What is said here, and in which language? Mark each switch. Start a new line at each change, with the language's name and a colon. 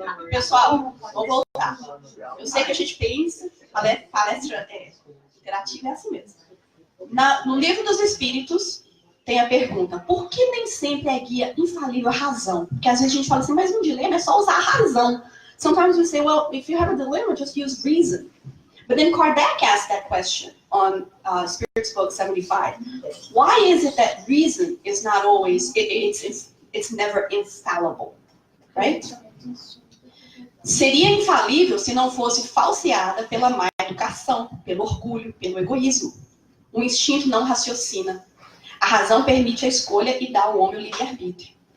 Portuguese: Pessoal, vamos voltar. Eu sei que a gente pensa, palestra interativa é assim mesmo. No livro dos Espíritos, tem a pergunta, por que nem sempre é guia infalível a razão? Porque às vezes a gente fala assim, mas um dilema é só usar a razão.
English: Sometimes we say, well, if you have a dilemma, just use reason. But then Kardec asked that question on Spirit's Book 75. Why is it that reason is not always, it's never infallible, right?
Portuguese: Seria infalível se não fosse falseada pela má educação, pelo orgulho, pelo egoísmo. O instinto não raciocina. A razão permite a escolha e dá ao homem o livre-arbítrio.